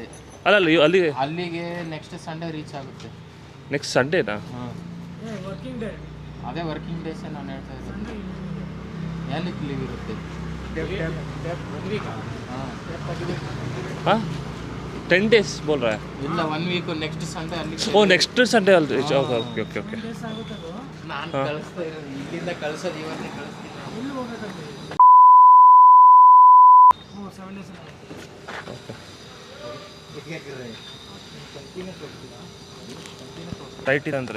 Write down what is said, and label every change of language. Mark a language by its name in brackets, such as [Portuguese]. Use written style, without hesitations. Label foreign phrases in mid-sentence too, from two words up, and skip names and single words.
[Kannada] ಅಲ್ಲಲ್ಲ, [English] ಅಲ್ಲಿಗೆ next Sunday reach ಆಗುತ್ತೆ. next Sundayna? [Kannada] ಅದೇ [English] working days [Kannada] ನಾನು ಹೇಳ್ತಾ ಇದ್ದೀನಿ. ಏನಕ್ಕೆ ಲೀವ್ ಇರುತ್ತೆ? [Hindi] ಹಾಂ, 10 days बोल रहा है? [English] ಇಲ್ಲ, 1 week next Sunday ಅಲ್ಲಿ. ಓ, next Sunday ಅಲ್ಲಿ reach. OK OK OK OK. [Kannada] ನಾನು ಕಳಿಸ್ತಾ ಇರೋದು ಇಲ್ಲಿಂದ ಕಳಿಸೋದು, ಇವತ್ತೇ ಕಳಿಸ್ತೀನಿ. ಟೈಟ್ ಇದೆ ಅಂದರೆ